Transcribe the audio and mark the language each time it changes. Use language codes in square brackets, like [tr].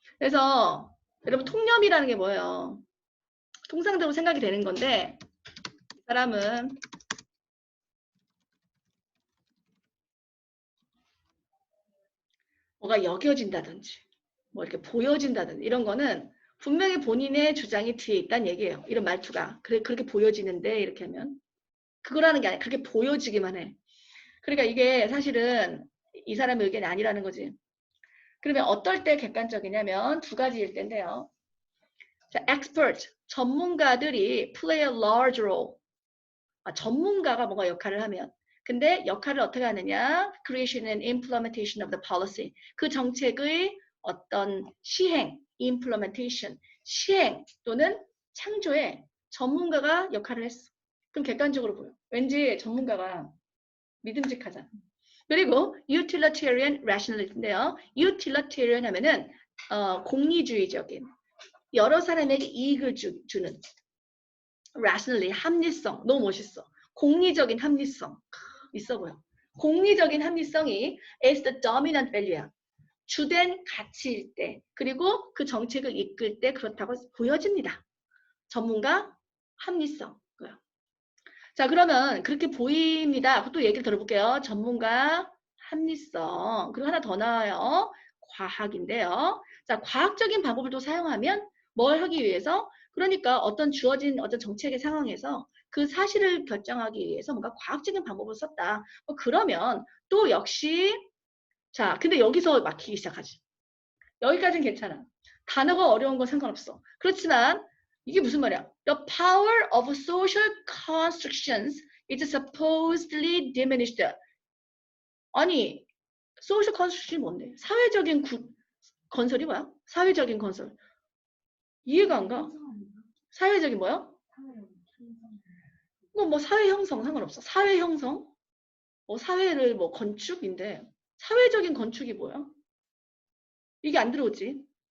[ko] 그래서 여러분 통념이라는 게 뭐예요? 통상적으로 생각이 되는 건데 이 사람은 뭐가 여겨진다든지 뭐 이렇게 보여진다든지 이런 거는 분명히 본인의 주장이 뒤에 있다는 얘기예요. 이런 말투가. 그렇게 보여지는데 이렇게 하면 그거라는 게 아니라 그렇게 보여지기만 해. 그러니까 이게 사실은 이 사람의 의견이 아니라는 거지. 그러면 어떨 때 객관적이냐면 두 가지일 텐데요. [en] 자, expert, [ko] 전문가들이 [en] play a large role. [ko] 전문가가 뭔가 역할을 하면. 근데 역할을 어떻게 하느냐? [en] Creation and implementation of the policy. [ko] 그 정책의 어떤 시행, implementation, 시행 또는 창조에 전문가가 역할을 했어. 그럼 객관적으로 보여. 왠지 전문가가 믿음직하잖아. 그리고 utilitarian rationalism인데요. utilitarian 하면은 공리주의적인 여러 사람에게 이익을 주는 rationally 합리성 너무 멋있어. 공리적인 합리성 있어 보여. 공리적인 합리성이 [en] is the dominant value야. [ko] 주된 가치일 때 그리고 그 정책을 이끌 때 그렇다고 보여집니다. 전문가 합리성. 자, 그러면 그렇게 보입니다. 또 얘기를 들어볼게요. 전문가 합리성. 그리고 하나 더 나와요. 과학인데요. 자, 과학적인 방법을 또 사용하면 뭘 하기 위해서? 그러니까 어떤 주어진 어떤 정책의 상황에서 그 사실을 결정하기 위해서 뭔가 과학적인 방법을 썼다. 그러면 또 역시 자, 근데 여기서 막히기 시작하지. 여기까지는 괜찮아. 단어가 어려운 건 상관없어. 그렇지만 이게 무슨 말이야? [en] The power of social constructions is supposedly diminished. [ko] 아니, social construction이 뭔데? 사회적인 건설이 뭐야? 사회적인 건설. 이해가 안 가. 사회적인 뭐야? 뭐 사회 형성 상관없어. 사회 형성? 사회를 건축인데 사회적인 건축이 뭐야? 이게 안 들어오지.